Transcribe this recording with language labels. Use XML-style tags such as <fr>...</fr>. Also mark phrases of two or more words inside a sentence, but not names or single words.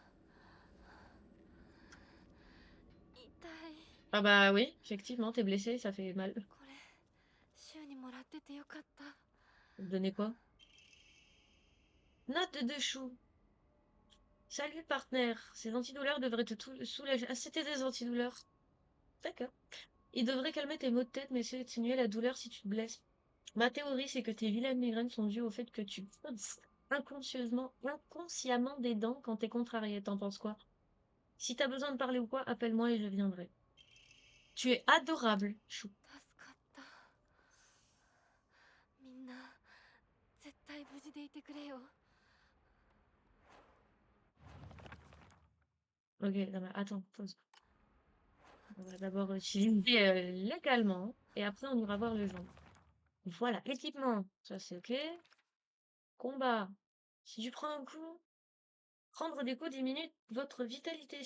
<ja>痛い</ja> <fr>Ah bah oui, effectivement, t'es blessé, ça fait mal.</fr> <ja>これシュウにもらっててよかった</ja> <fr>Donnez quoi? Note de chou. Salut, partenaire. Ces antidouleurs devraient te soulager. Ah, c'était des antidouleurs. D'accord. Ils devraient calmer tes maux de tête, mais aussi atténuer la douleur si tu te blesses. Ma théorie, c'est que tes vilaines migraines sont dues au fait que tu pinces inconsciemment des dents quand t'es contrarié. T'en penses quoi? Si t'as besoin de parler ou quoi, appelle-moi et je viendrai. Tu es adorable, chou.</fr> <ja>助かったみんな絶対無事でいてくれよ</ja> <fr>Ok, non, mais attends, pause. On va d'abord utiliser légalement et après on ira voir le journal. Voilà, équipement, ça c'est ok. Combat. Si tu prends un coup, prendre des coups diminue votre vitalité.</fr>